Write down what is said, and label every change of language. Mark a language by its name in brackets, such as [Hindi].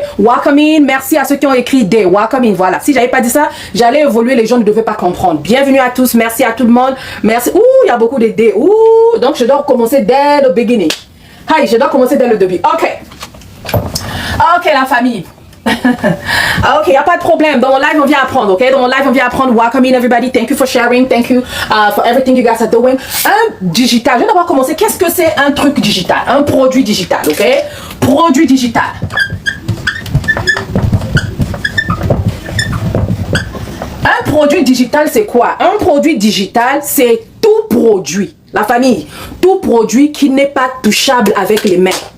[English] Welcome in, [French] merci à ceux qui ont écrit D. [English] Welcome in, [French] voilà. Si j'avais pas dit ça, j'allais évoluer, les gens ne devaient pas comprendre. Bienvenue à tous, merci à tout le monde. Merci. Ouh, il y a beaucoup de D. Ouh, donc je dois commencer dès le beginning. Hi, je dois commencer dès le début. Ok. Ok, la famille. Ok, il n'y a pas de problème. Dans mon live, on vient apprendre, ok? Dans mon live, on vient apprendre. [English] Welcome in, everybody. Thank you for sharing. Thank you for everything you guys are doing. [French] Un digital. Je vais d'abord commencer. Qu'est-ce que c'est un truc digital? Un produit digital, ok? Produit digital. Un produit digital, c'est quoi? Un produit digital, c'est tout produit. La famille, tout produit qui n'est pas touchable avec les mains.